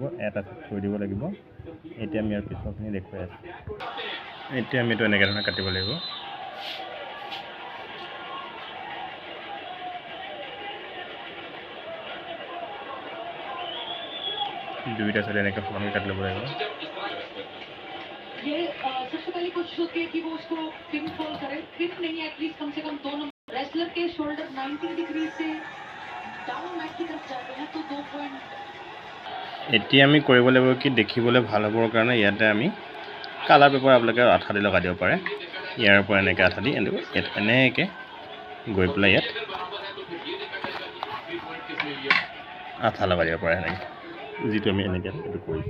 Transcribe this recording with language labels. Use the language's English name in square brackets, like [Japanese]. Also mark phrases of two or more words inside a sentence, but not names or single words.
[Assamese] এটা ছাইড থৈ দিব লাগিব। এতিয়া আমি ইয়াৰ পিছৰখিনি দেখুৱাই আছোঁ। এতিয়া আমি এইটো এনেকৈ ধৰণে কাটিব লাগিব। দুইটা ছাইড এনেকৈ সমানকৈ কাটি ল'ব লাগিব। [Hindi] सबसे पहले कोशिश होती है कि वो उसको [English] pin fall [Hindi] करे, पिन नहीं एटलीस्ट कम से कम 2 नंबर। रेसलर के शोल्डर 90 डिग्री से डाउन मैट की तरफ जाते हैं तो 2 पॉइंट। [Assamese] এতিয়া আমি কৰিব লাগিব কি দেখিবলৈ ভাল হ'বৰ কাৰণে ইয়াতে আমি [English] colour paper [Assamese] আপোনালোকে আঠা দি লগাই দিব পাৰে। ইয়াৰ পৰা এনেকৈ আঠা দি এনেকৈ গৈ পেলাই ইয়াত আঠা লগাই দিব পাৰে এনেকৈ, যিটো আমি এনেকৈ এইটো কৰিছোঁ।